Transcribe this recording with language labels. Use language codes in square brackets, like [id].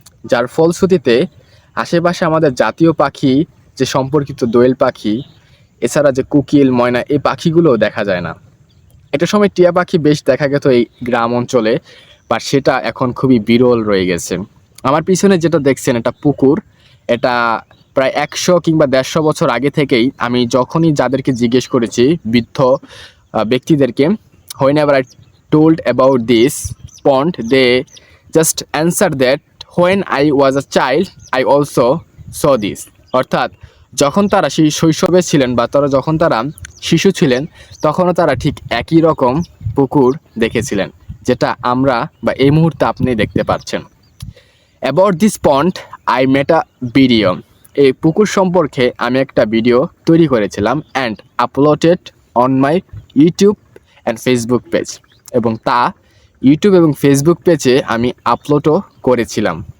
[bn] যার ফলশ্রুতিতে আশেপাশে আমাদের জাতীয় পাখি যে সম্পর্কিত দোয়েল পাখি, এছাড়া যে কোকিল, ময়না, এই পাখিগুলোও দেখা যায় না। একটা সময় টিয়া পাখি বেশ দেখা যেত এই গ্রাম অঞ্চলে, বা সেটা এখন খুবই বিরল রয়ে গেছে। আমার পিছনে যেটা দেখছেন, এটা পুকুর। এটা প্রায় 100 কিংবা 150 বছর আগে থেকেই, আমি যখনই যাদেরকে জিজ্ঞেস করেছি, বৃদ্ধ ব্যক্তিদেরকে, [en] whenever I told about this pond, they just answer that when I was a child I also saw this. [bn] অর্থাৎ যখন তারা সেই শৈশবে ছিলেন, বা যখন তারা শিশু ছিলেন, তখনও তারা ঠিক একই রকম পুকুর দেখেছিলেন, যেটা আমরা বা এই মুহূর্তে আপনি দেখতে পাচ্ছেন। [en] About this pond I made a video. [bn] এই পুকুর সম্পর্কে আমি একটা ভিডিও তৈরি করেছিলাম [en] and uploaded on my YouTube and Facebook page, [bn] এবং তা ইউটিউব এবং ফেসবুক পেজে আমি আপলোডও করেছিলাম।